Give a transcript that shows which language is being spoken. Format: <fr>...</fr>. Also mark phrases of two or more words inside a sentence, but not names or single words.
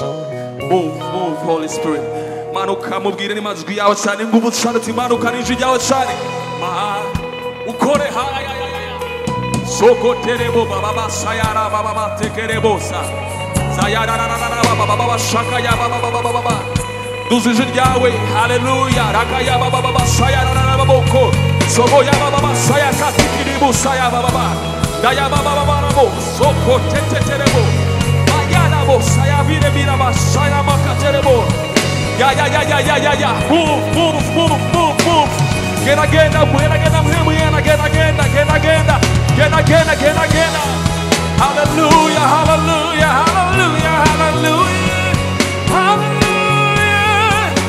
<en>Move Holy Spirit</en> <rw>manuka mubwire ni majwi yawe cyane ingufu cyane uti manuka n'ijwi ryawe cyane ukore haya sokoterebo baba basayara baba batekerebosa zayarararara baba baba shaka ya baba duzije ryawe haleluya raka ya baba basayararara baboko sobo ya baba basaya katikiribu saya baba daya baba barabo sokoteterebo ayana bo saya bire bira basaya makaterebo ya</rw> <en>move get again hallelujah hallelujah hallelujah hallelujah hallelujah</en>